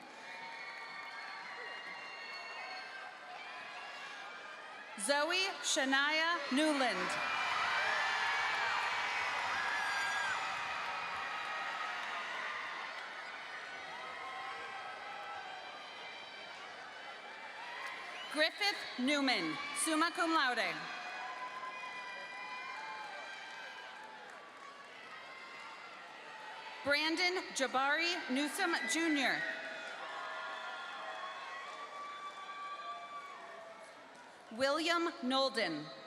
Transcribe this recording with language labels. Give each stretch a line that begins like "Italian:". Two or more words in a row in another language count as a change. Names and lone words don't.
English: Zoe Shania Newland. Griffith Newman,
Latin: summa cum laude.
English: Brandon Jabari Newsom Jr. William Nolden.